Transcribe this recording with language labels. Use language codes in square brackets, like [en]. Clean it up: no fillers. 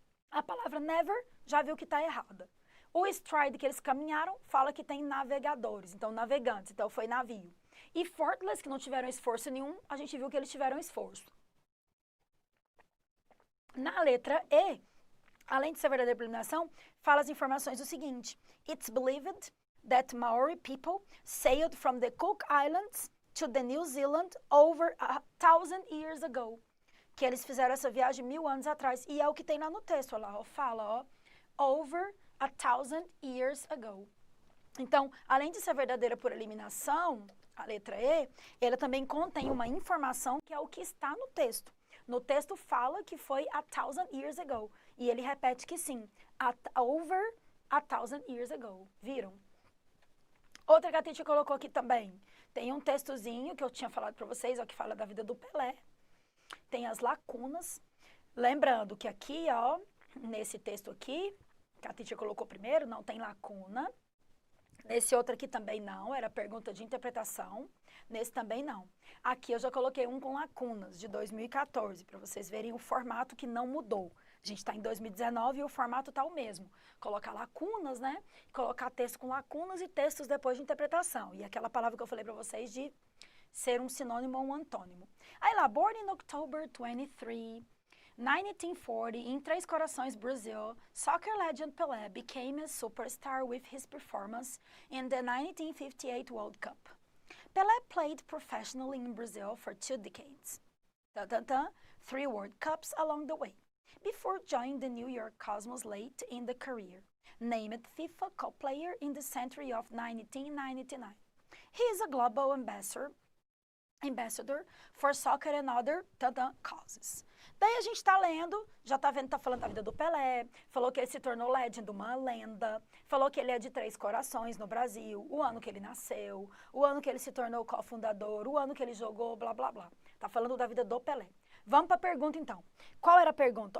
[pt] A palavra never, já viu que tá errada. O stride que eles caminharam, fala que tem navegadores, então navegantes, então foi navio. E effortless, que não tiveram esforço nenhum, a gente viu que eles tiveram esforço. Na letra E, além de ser verdadeira por eliminação, fala as informações do seguinte. [en] It's believed that Maori people sailed from the Cook Islands to the New Zealand over 1,000 years ago. [pt] Que eles fizeram essa viagem 1000 anos atrás. E é o que tem lá no texto, olha lá, ó, fala, ó, [en] over 1,000 years ago. [pt] Então, além de ser verdadeira por eliminação, a letra E, ela também contém uma informação que é o que está no texto. No texto fala que foi [en] 1,000 years ago. [pt] E ele repete que sim, [en] over 1,000 years ago. [pt] Viram? Outra que a gente colocou aqui também. Tem um textozinho que eu tinha falado para vocês, ó, que fala da vida do Pelé. tem as lacunas. Lembrando que aqui, ó, nesse texto aqui, que a teacher colocou primeiro, não tem lacuna. Nesse outro aqui também não, era pergunta de interpretação. Nesse também não. Aqui eu já coloquei um com lacunas, de 2014, para vocês verem o formato que não mudou. A gente está em 2019 e o formato está o mesmo. Colocar lacunas, né? Colocar texto com lacunas e textos depois de interpretação. E aquela palavra que eu falei para vocês de ser um sinônimo ou um antônimo. Aí lá, [en] born in October 23, 1940, em Três Corações, Brazil, soccer legend Pelé became a superstar with his performance in the 1958 World Cup. Pelé played professionally in Brazil for 2 decades. 3 World Cups along the way, before joining the New York Cosmos late in the career, named FIFA Cup Player in the century of 1999. He is a global ambassador for soccer and other causes. [pt] Daí a gente está lendo, já está vendo, está falando da vida do Pelé, falou que ele se tornou legend, uma lenda, falou que ele é de Três Corações no Brasil, o ano que ele nasceu, o ano que ele se tornou cofundador, o ano que ele jogou, blá, blá, blá. Está falando da vida do Pelé. Vamos para a pergunta, então. Qual era a pergunta?